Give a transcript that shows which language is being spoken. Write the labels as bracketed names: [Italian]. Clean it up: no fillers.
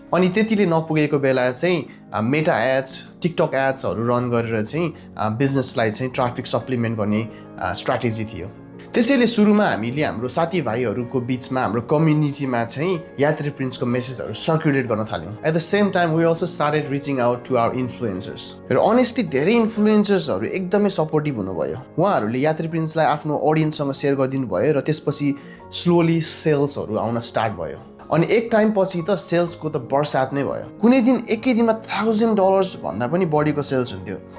[Nepali] अनि त्यतिले नपुगेको बेला चाहिँ मेटा एड्स, टिकटक एड्सहरू रन गरेर चाहिँ बिजनेसलाई चाहिँ ट्राफिक सप्लिमेन्ट गर्ने स्ट्राटेजी थियो। त्यसैले सुरुमा हामीले हाम्रो साथीभाइहरूको बिचमा, हाम्रो कम्युनिटीमा चाहिँ यात्री प्रिन्ट्सको मेसेजहरू सर्कुलेट गर्न थाल्यौँ। [English] At the same time we also started reaching out to our influencers. [Nepali] र अनेस्टली धेरै इन्फ्लुएन्सर्सहरू एकदमै सपोर्टिभ हुनुभयो। उहाँहरूले यात्री प्रिन्ट्सलाई आफ्नो अडियन्ससँग सेयर गरिदिनु भयो र त्यसपछि स्लोली सेल्सहरू आउन स्टार्ट भयो। अनि एक टाइम पछि त सेल्सको त बर्सात नै भयो। कुनै दिन एकै दिनमा $1000 भन्दा पनि बढीको सेल्स हुन्थ्यो।